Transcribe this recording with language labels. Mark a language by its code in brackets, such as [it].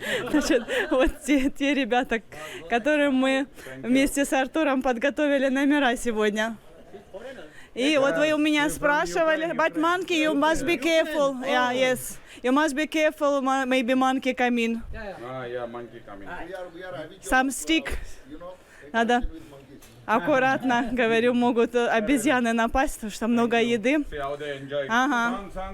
[ru] Значит, вот те ребята, которым мы вместе с Артуром подготовили номера сегодня. И вот вы у меня спрашивали, [en] but monkey, you must be careful. Yeah, yes. You must be careful, maybe monkey come in. Yeah, monkey coming. Some stick. [ru] Надо аккуратно, говорю, могут обезьяны напасть, потому что много еды. Ага.